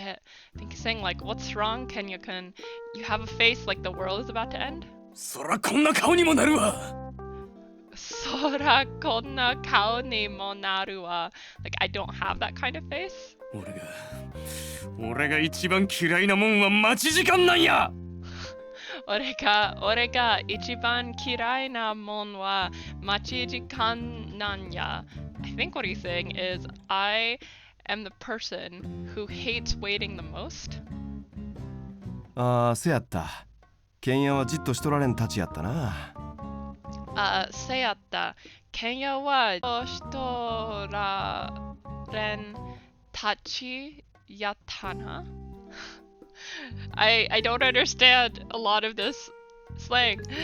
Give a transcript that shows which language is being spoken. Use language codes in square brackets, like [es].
[en] I think he's saying like, what's wrong, Kenya kun? You have a face like the world is about to end? [ja] そらこんな顔にもなるわ。そらこんな顔にもなるわ。 [en] Like, I don't have that kind of face. [ja] 俺が一番嫌いなもんは待ち時間なんや。俺が一番嫌いなもんは待ち時間なんや。 [en] I think what he's saying is I am the person who hates waiting the most. [ja] ああ、せやった。ケンヤはじっとしとられんたちやったな。せやった。ケンヤはしとられんたちやったな。 [en] I don't understand a lot of this slang.